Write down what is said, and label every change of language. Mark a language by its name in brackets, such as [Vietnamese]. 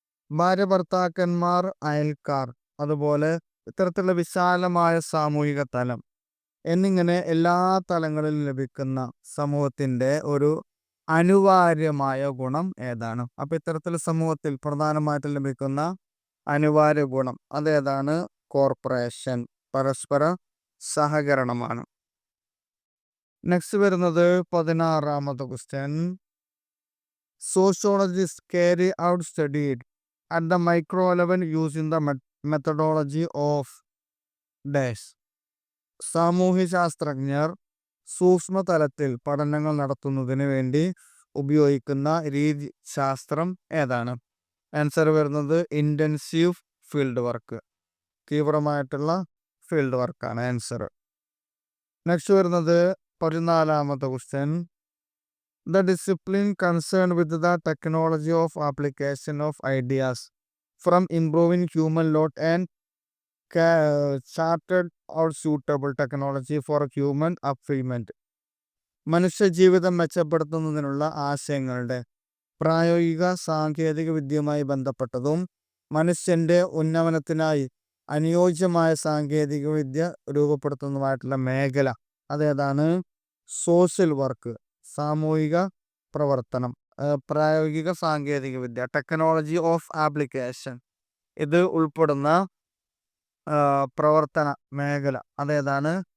[Malayalam] ഭാര്യ, ഭർത്താക്കന്മാർ, അയൽക്കാർ, അതുപോലെ ഇത്തരത്തിലുള്ള വിശാലമായ സാമൂഹിക തലം എന്നിങ്ങനെ എല്ലാ തലങ്ങളിലും ലഭിക്കുന്ന സമൂഹത്തിൻ്റെ ഒരു അനിവാര്യമായ ഗുണം ഏതാണ്? അപ്പോൾ ഇത്തരത്തിൽ സമൂഹത്തിൽ പ്രധാനമായിട്ടും ലഭിക്കുന്ന അനിവാര്യ ഗുണം അതേതാണ്? കോർപ്പറേഷൻ, പരസ്പര സഹകരണമാണ്. നെക്സ്റ്റ് വരുന്നത് 16ാമത്തെ question. [English] Sociologist carry out studied at the micro level using the methodology of dash. [Malayalam] സാമൂഹ്യശാസ്ത്രജ്ഞർ സൂക്ഷ്മതലത്തിൽ പഠനങ്ങൾ നടത്തുന്നതിന് വേണ്ടി ഉപയോഗിക്കുന്ന ശാസ്ത്രം ഏതാണ്? ആൻസർ വരുന്നത് ഇൻറ്റൻസീവ് ഫീൽഡ് വർക്ക്. തീവ്രമായിട്ടുള്ള ഫീൽഡ് വർക്കാണ് ആൻസർ. നെക്സ്റ്റ് വരുന്നത് 14ാമത്തെ question. [English] The discipline concerned with the technology of application of ideas from improving human lot and charted out suitable technology for human upfront. [Malayalam] മനുഷ്യജീവിതം മെച്ചപ്പെടുത്തുന്നതിനുള്ള ആശയങ്ങളുടെ പ്രായോഗിക സാങ്കേതിക വിദ്യയുമായി ബന്ധപ്പെട്ടതും മനുഷ്യന്റെ ഉന്നമനത്തിനായി അനുയോജ്യമായ സാങ്കേതിക വിദ്യ രൂപപ്പെടുത്തുന്നതുമായിട്ടുള്ള മേഖല അതേതാണ്? സോഷ്യൽ വർക്ക്, സാമൂഹിക പ്രവർത്തനം, പ്രായോഗിക സാങ്കേതിക വിദ്യ, ടെക്നോളജി ഓഫ് ആപ്ലിക്കേഷൻ, ഇത് ഉൾപ്പെടുന്ന പ്രവർത്തന മേഖല അതേതാണ്?